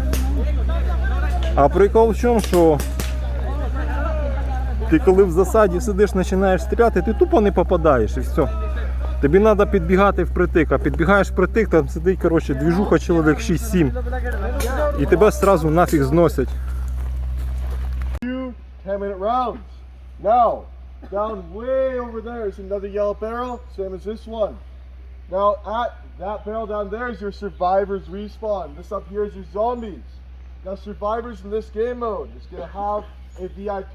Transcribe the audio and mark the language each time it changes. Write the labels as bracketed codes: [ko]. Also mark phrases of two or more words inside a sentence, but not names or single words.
[uk] А прикол в чому, що ти коли в засаді сидиш, починаєш стріляти, ти тупо не попадаєш і все. Тобі треба підбігати впритик, а підбігаєш впритик, там сидить, коротше, двіжуха чоловік 6-7. І тебе одразу нафіг зносять. [en] 2 10-minute rounds. Now, down way over there is another yellow barrel, same as this one. Now, at that barrel down there is your survivors respawn. This up here is your zombies. Now, survivors in this game mode is going to have a VIP.